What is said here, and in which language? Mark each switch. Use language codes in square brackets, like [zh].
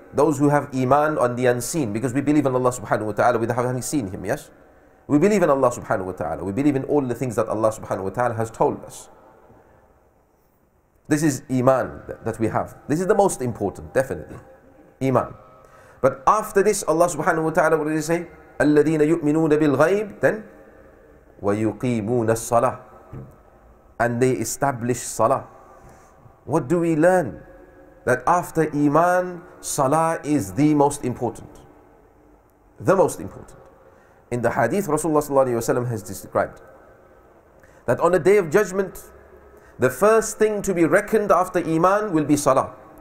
[en] Those who have Iman on the unseen, because we believe in Allah subhanahu wa ta'ala without having seen Him, yes? We believe in Allah subhanahu wa ta'ala. We believe in all the things that Allah subhanahu wa ta'ala has told us. This is Iman that we have. This is the most important, definitely. Iman. But after this, Allah subhanahu wa ta'ala, what did He say? [ar] الَّذِينَ يُؤْمِنُونَ بِالْغَيْبِ. [en] Then, [ar] وَيُقِيمُونَ الصَّلَاةِ. [en] And they establish Salah. What do we learn? That after Iman, Salah is the most important. The most important. In the hadith, Rasulullah sallallahu alayhi wa sallam has described that on the Day of Judgment, the first thing to be reckoned after Iman will be Salah.